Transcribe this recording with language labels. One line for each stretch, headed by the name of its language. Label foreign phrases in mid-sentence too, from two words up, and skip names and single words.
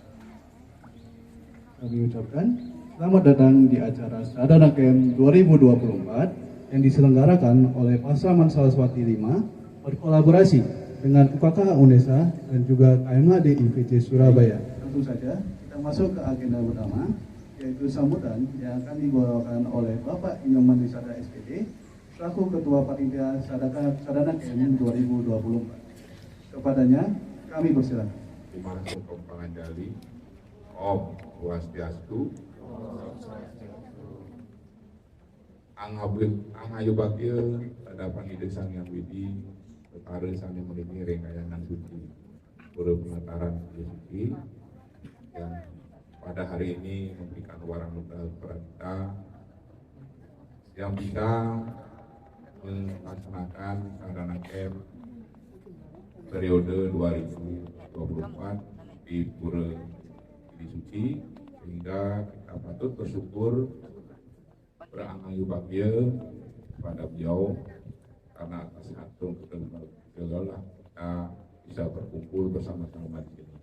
Indonesian: Kami ucapkan selamat datang di acara Sadana Camp 2024 yang diselenggarakan oleh Pasaman Saraswati 5 berkolaborasi dengan UKK UNESA dan juga KMHD IPC Surabaya. Tentu saja kita masuk ke agenda utama, yaitu sambutan yang akan dibawakan oleh Bapak Inyoman Wisada SPD selaku Ketua Panitia Sadana Camp 2024. Kepadanya kami persilakan. Terima kasih Panganjali.
Balinese: Om Swastiastu. Angayu bakil
Indonesian: hadapan Ida Sang Hyang Widi Betara Sang Hyang Widi Renggayanan Suci Pura Penataran Suci yang pada hari ini memberikan waranugraha kepada kita yang bisa melaksanakan Sadana Camp periode 2024 di Pura Suci, sehingga kita patut bersyukur berangayu bakya kepada beliau karena atas atur segala kita bisa berkumpul bersama-sama di sini.